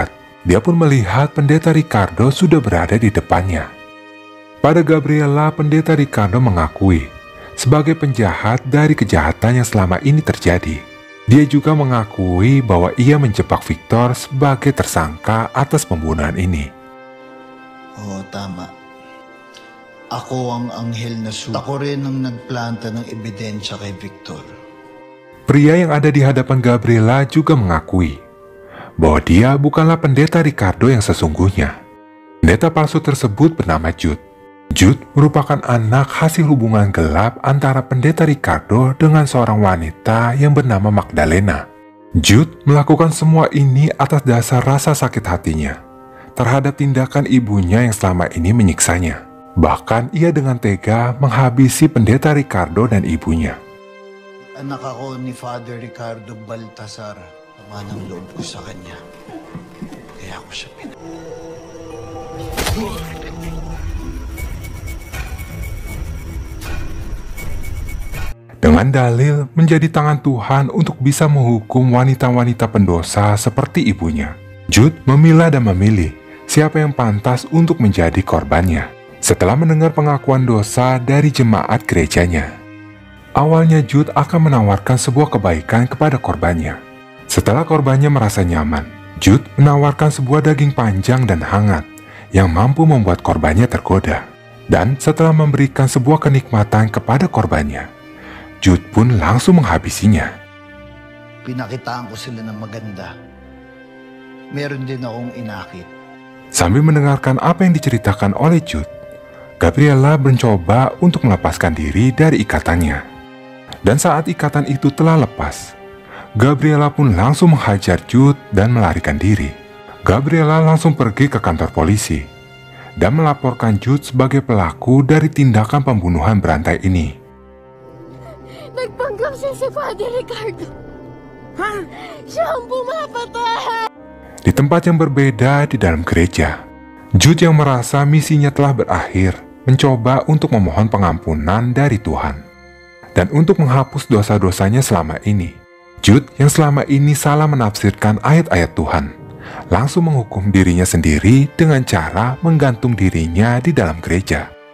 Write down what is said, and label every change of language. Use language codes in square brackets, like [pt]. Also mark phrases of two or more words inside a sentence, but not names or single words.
[id] Dia pun melihat pendeta Ricardo sudah berada di depannya. Pada Gabriela, pendeta Ricardo mengakui sebagai penjahat dari kejahatan yang selama ini terjadi. Dia juga mengakui bahwa ia menjebak Victor sebagai tersangka atas pembunuhan ini. [tl] Oo, tama. Ako ang anghel na Ako rin ang nagplanta ng ebidensya kay Victor. [id] Pria yang ada di hadapan Gabriela juga mengakui bahwa dia bukanlah pendeta Ricardo yang sesungguhnya. Pendeta palsu tersebut bernama Jude. Jude merupakan anak hasil hubungan gelap antara pendeta Ricardo dengan seorang wanita yang bernama Magdalena. Jude melakukan semua ini atas dasar rasa sakit hatinya terhadap tindakan ibunya yang selama ini menyiksanya. Bahkan ia dengan tega menghabisi pendeta Ricardo dan ibunya. [tl] Anak ako ni Father Ricardo Baltasar. Tama ng loob ko sa kanya. Kaya ako siya [id] Dengan dalil menjadi tangan Tuhan untuk bisa menghukum wanita-wanita pendosa seperti ibunya, Jude memilah dan memilih siapa yang pantas untuk menjadi korbannya. Setelah mendengar pengakuan dosa dari jemaat gerejanya, awalnya Jude akan menawarkan sebuah kebaikan kepada korbannya. Setelah korbannya merasa nyaman, Jude menawarkan sebuah daging panjang dan hangat yang mampu membuat korbannya tergoda. Dan setelah memberikan sebuah kenikmatan kepada korbannya, Jude pun langsung menghabisinya. [tl] Pinakitaan ko sila ng maganda. Meron din akong inakit. [id] Sambil mendengarkan apa yang diceritakan oleh Jude, Gabriela mencoba untuk melepaskan diri dari ikatannya. Dan saat ikatan itu telah lepas, Gabriela pun langsung menghajar Jude dan melarikan diri. Gabriela langsung pergi ke kantor polisi dan melaporkan Jude sebagai pelaku dari tindakan pembunuhan berantai ini. [tl] Nagpanggap siya si Father Ricardo. Siya ang pumapatay. [id] Di tempat yang berbeda di dalam gereja, Jude yang merasa misinya telah berakhir mencoba untuk memohon pengampunan dari Tuhan dan untuk menghapus dosa-dosanya selama ini. Jude yang selama ini salah menafsirkan ayat-ayat Tuhan langsung menghukum dirinya sendiri dengan cara menggantung dirinya di dalam gereja.